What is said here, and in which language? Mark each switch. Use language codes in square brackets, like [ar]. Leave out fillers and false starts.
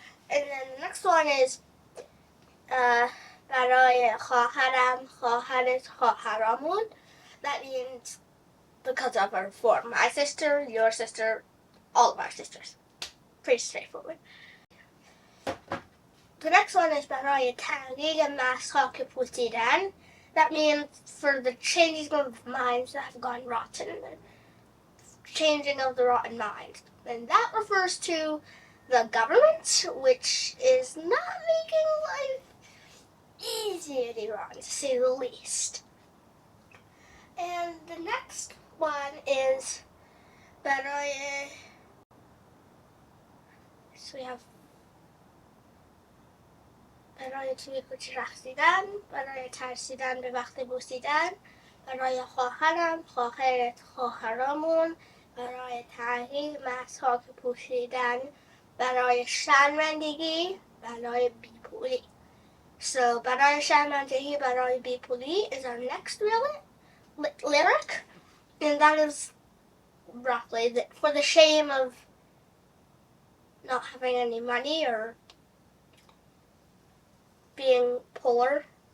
[en] And then the next one is [fa] برای خواهرم خواهرت خواهرامون. [en] That means because of our form. My sister, your sister, all of our sisters. Pretty straightforward. The next one is [fa] برای تغییر مغزها که پوسیدن. [en] That means for the changing of minds that have gone rotten. The changing of the rotten mind. And that refers to the government, which is not making life easy in Iran, to say the least. And the next one is Baraye. So we have [fa] برای توی کوچه رقصیدن, برای ترسیدن به وقت بوسیدن, برای خواهرم خواهرت خواهرامون, برای تغییر مغزها که پوشیدن, برای شرمندگی, برای بیپولی. [en] So [fa] برای شرمندگی, برای بیپولی [en] is our next lyric, and that is roughly for the shame of not having any money or being poor.